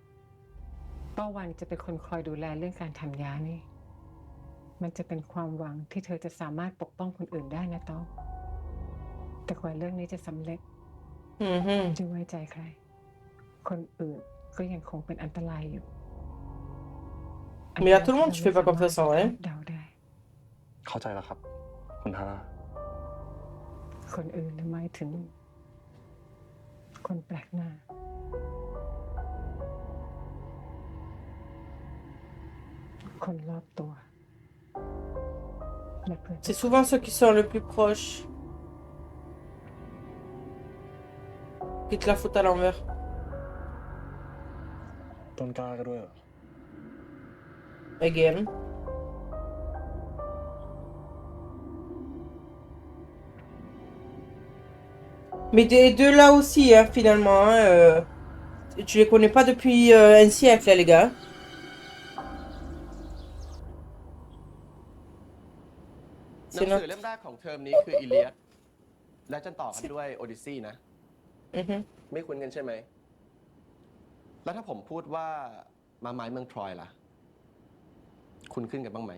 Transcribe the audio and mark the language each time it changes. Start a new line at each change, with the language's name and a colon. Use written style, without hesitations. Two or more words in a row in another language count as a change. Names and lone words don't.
Thai: ป้าวันจะเป็นคนคอยดูแลเรื่องการทำยานี่ มันจะเป็นความหวังที่เธอจะสามารถปกป้องคนอื่นได้นะต้อง แต่กว่าเรื่องนี้จะสำเร็จ Mhm. จะไว้ใจใคร คนอื่นก็ยังคงเป็นอันตรายอยู่
French: Mais à tout le monde, tu fais pas confiance en vrai.
Thai: เดาได้ เข้าใจแล้วครับ คุณทาร่า คนอื่นหมายถึง คนแปลกหน้า คนรอบตัวและเพื่อน
French: C'est souvent ceux qui sont le plus proches qui te la foutent à l'envers.
Thai: ต้นกล้าก็ด้วยเหรอ
English: Again.
French: Mais des deux là aussi, hein, finalement. Hein, tu les connais pas depuis un siècle, les gars.
Thai: หนังสือเล่มแรกของเทอมนี้คืออีเลียดและจะต่อกันด้วยโอดิซีนะ Mhm. ไม่คุ้นกันใช่ไหม แล้วถ้าผมพูดว่ามาไม้เมืองทรอยล่ะ คุ้นขึ้นกันบ้างไหม